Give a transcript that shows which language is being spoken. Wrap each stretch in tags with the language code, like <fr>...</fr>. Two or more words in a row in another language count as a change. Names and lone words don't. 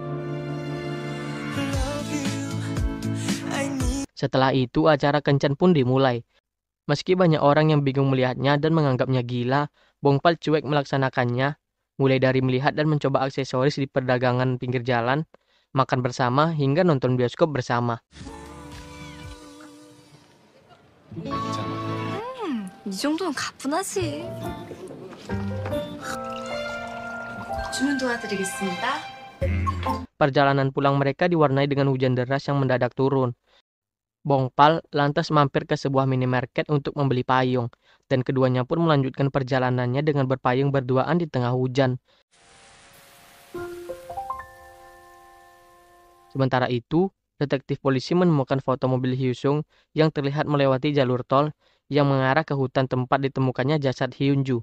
<id>Setelah itu, acara kencan pun dimulai. Meski banyak orang yang bingung melihatnya dan menganggapnya gila, Bongpal cuek melaksanakannya, mulai dari melihat dan mencoba aksesoris di perdagangan pinggir jalan, makan bersama, hingga nonton bioskop bersama.</id> <ko>이 정도는 가뿐하지. 주문 도와드리겠습니다.</ko> <id>Perjalanan pulang mereka diwarnai dengan hujan deras yang mendadak turun. Bongpal lantas mampir ke sebuah minimarket untuk membeli payung, dan keduanya pun melanjutkan perjalanannya dengan berpayung berduaan di tengah hujan. Sementara itu, detektif polisi menemukan foto mobil Hyesung yang terlihat melewati jalur tol yang mengarah ke hutan tempat ditemukannya jasad Hyunju.</id>